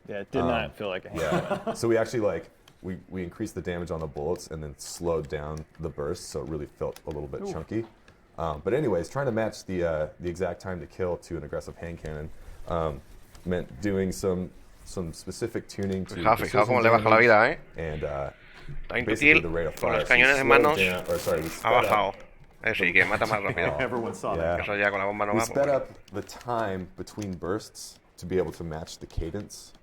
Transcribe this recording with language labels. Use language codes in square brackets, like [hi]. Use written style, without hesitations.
[en] Yeah, it did not feel like a hand Yeah, so we actually we increased the damage on the bullets and then slowed down the burst, so it really felt a little bit chunky. But anyways, trying to match the exact time to kill to an aggressive hand cannon meant doing some specific tuning to [es] Fijaos cómo le baja la vida, ¿eh? [en] and [es] Untitled, con los cañones en manos, ha bajado. Sí, que mata más rápido. [en] Everyone saw that. [es] Eso ya con la bomba no [en] we [es] va. [en] sped up the time between bursts to be able to match the cadence.